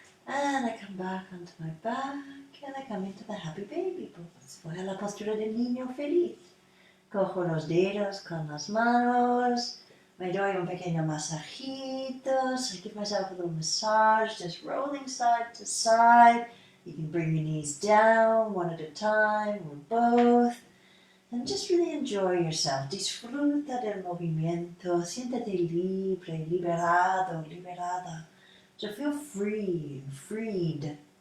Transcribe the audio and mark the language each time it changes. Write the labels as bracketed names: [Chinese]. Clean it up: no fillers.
[English] And I come back onto my back and I come into the happy baby pose. [Spanish] Voy a la postura del niño feliz. Cojo los dedos con las manos. Me doy un pequeño masajito. [English] So I give myself a little massage, just rolling side to side. You can bring your knees down one at a time or both. And just really enjoy yourself. [Spanish] Disfruta del movimiento. Siéntate libre, liberado, liberada. [English] So feel free, freed.